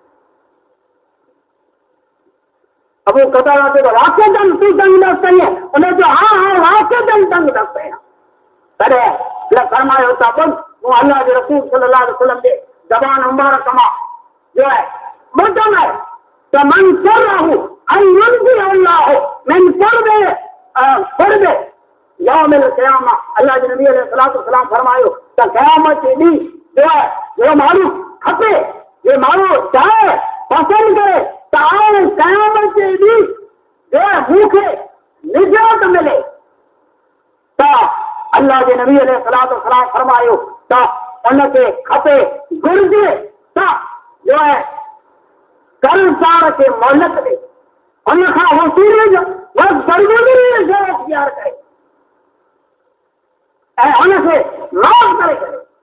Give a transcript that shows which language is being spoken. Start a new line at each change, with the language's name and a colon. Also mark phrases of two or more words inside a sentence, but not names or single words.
Sindhi: अबू कतादा चयो वाक़ई तूं तंगदस्त आहीं? उन चयो हा वाक़ई तंगदस्त आहियां। तॾहिं फरमायो त ॿुध, मूं अल्लाह जे रसूल
Arabic: صلى الله عليه وسلم
Sindhi: जे ज़बान मुबारक मां जो है ॿुधल आहे त
Arabic: من سره أن ينزل الله من قرب يوم القيامة.
Sindhi: अल्लाह जे नबी
Arabic: عليه السلام
Sindhi: फरमायो त क़यामत जे ॾींहुं जो है जो माण्हू खपे, जो माण्हू चाहे, पसंदि करे त आउं क़यामत जे ॾींहुं जो है मूंखे निजात मिले, त अल्लाह जे नबी अलैहि फरमायो त उनखे खपे, घुर्जे त जो है कर्ज़दार खे मोहलत ॾे, उनखां वसूली जो दरगुज़री जो इख्तियार करे ऐं हुनखे माफ़ करे छॾे।